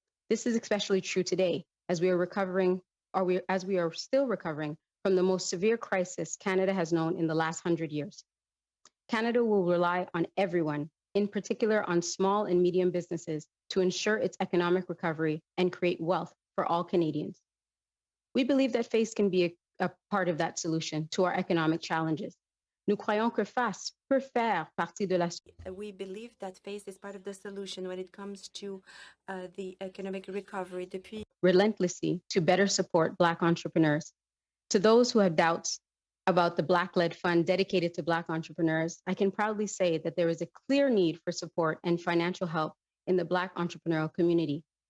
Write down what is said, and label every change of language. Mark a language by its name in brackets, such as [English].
[English] This is especially true today, as we are still recovering from the most severe crisis Canada has known in the last 100 years. Canada will rely on everyone, in particular on small and medium businesses, to ensure its economic recovery and create wealth for all Canadians. We believe that FACE can be a part of that solution to our economic challenges. [French] Nous croyons que FACE peut faire partie de la solution. [English] We believe that FACE is part of the solution when it comes to the economic recovery. Relentlessly to better support Black entrepreneurs. To those who have doubts about the Black-led fund dedicated to Black entrepreneurs, I can proudly say that there is a clear need for support and financial help in the Black entrepreneurial community.